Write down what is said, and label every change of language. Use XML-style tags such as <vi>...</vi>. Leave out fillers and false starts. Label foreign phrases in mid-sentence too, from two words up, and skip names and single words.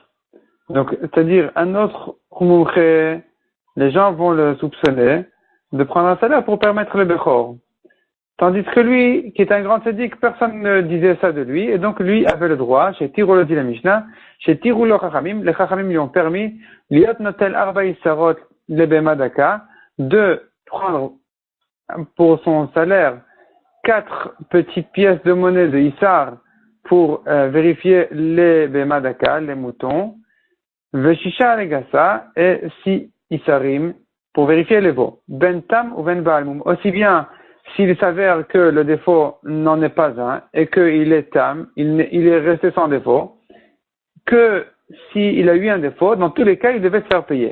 <fr>Donc, c'est-à-dire, un autre mumche, les gens vont le soupçonner de prendre un salaire pour permettre le Bechor. Tandis que lui, qui est un grand tzaddik, personne ne disait ça de lui, et donc lui avait le droit, chez Tirou le dit la Mishnah, chez</fr> <he>התירו לו חכמים,</he> <fr>les Chachamim lui ont permis,</fr> <he>להיות נוטל ארבעה איסרות לבהמה דקה,</he> <fr>de prendre pour son salaire 4 petites pièces de monnaie de Issar pour vérifier les</fr> <he>בהמה דקה,</he> <fr>les moutons,</fr> <he>ושישה לגסה,</he> <fr>et 6 Issarim pour vérifier les veaux,</fr> <he>בין תם</he> <fr>ou</fr> <he>בין בעל מום,</he> <fr>aussi bien s'il s'avère que le défaut n'en est pas un et qu'il est tam, il est resté sans défaut, que s'il a eu un défaut, dans tous les cas, il devait se faire payer.</fr>